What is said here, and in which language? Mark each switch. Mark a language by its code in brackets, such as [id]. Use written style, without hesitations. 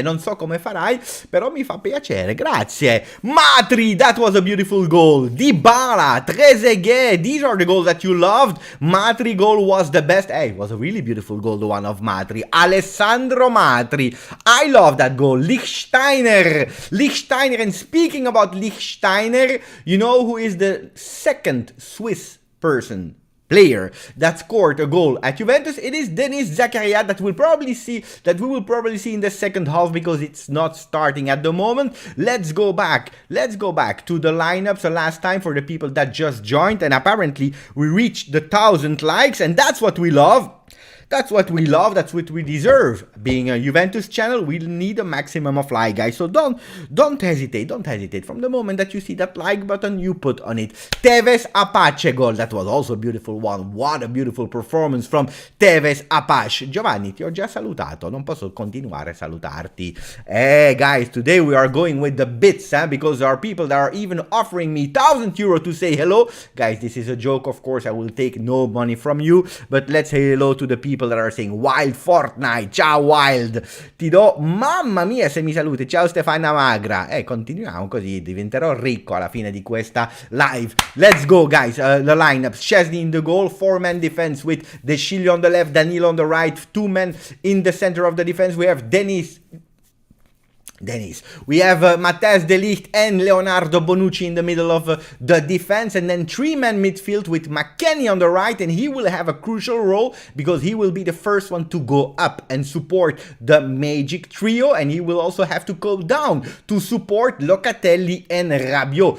[it] Non so come farai, però mi fa piacere. Grazie. [en] Matri, that was a beautiful goal. Dybala, Trezeguet, these are the goals that you loved. Matri goal was the best. It was a really beautiful goal, the one of Matri. Alessandro Matri, I love that goal. Lichtsteiner, and speaking about Lichtsteiner, you know who is the second Swiss player that scored a goal at Juventus? It is Denis Zakaria that we will probably see in the second half, because it's not starting at the moment. Let's go back to the lineups the last time for the people that just joined, and apparently we reached the 1,000 likes, and that's what we love. That's what we love, that's what we deserve. Being a Juventus channel, we need a maximum of like, guys. So don't hesitate. From the moment that you see that like button, you put on it. Tevez Apache goal, that was also a beautiful one. What a beautiful performance from Tevez Apache. [it] Giovanni, ti ho già salutato, non posso continuare a salutarti. [en] Guys, today we are going with the bits, because there are people that are even offering me 1,000 euro to say hello. Guys, this is a joke, of course, I will take no money from you, but let's say hello to the people that are saying Wild Fortnite. [it] Ciao Wild, ti do, mamma mia se mi saluti. Ciao Stefania Magra. Continuiamo così, diventerò ricco alla fine di questa live. [en] Let's go, guys. The lineups: Chesney in the goal, 4-man defense with De Sciglio on the left, Danilo on the right, 2 men in the center of the defense. We have Dennis. We have Matthijs de Ligt and Leonardo Bonucci in the middle of the defense, and then 3-man midfield with McKennie on the right, and he will have a crucial role because he will be the first one to go up and support the Magic Trio, and he will also have to go down to support Locatelli and Rabiot.